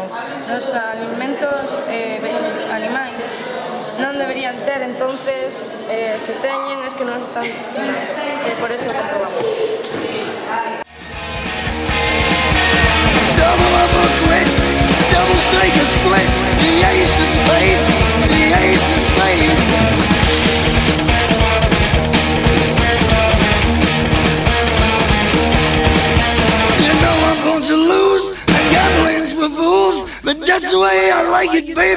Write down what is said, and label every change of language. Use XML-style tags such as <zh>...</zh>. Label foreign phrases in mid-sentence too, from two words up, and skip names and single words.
<gl>Os alimentos animais non deberían ter, entonces, se teñen,</gl> <es>es que</es> <gl>non están,</gl> <es>por eso</es> <gl>comprobamos.</gl> <en>Double up or quit, double strike or split, the ace of spades, the ace of spades. To lose, and gambling's for fools, but that's the way I like it, baby.</en>